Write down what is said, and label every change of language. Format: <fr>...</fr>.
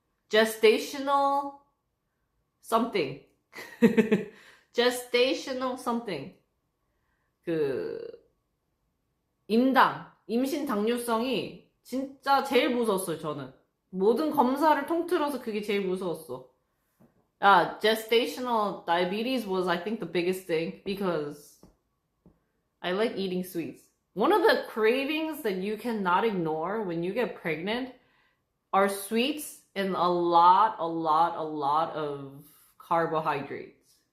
<en>Gestational something. Gestational something.</en> <ko>임신 당뇨성이 진짜 제일 무서웠어요, 저는. 모든 검사를 통틀어서 그게 제일 무서웠어.</ko> <en>Gestational diabetes was, I think, the biggest thing because I like eating sweets. One of the cravings that you cannot ignore when you get pregnant are sweets and a lot of carbohydrates.</en>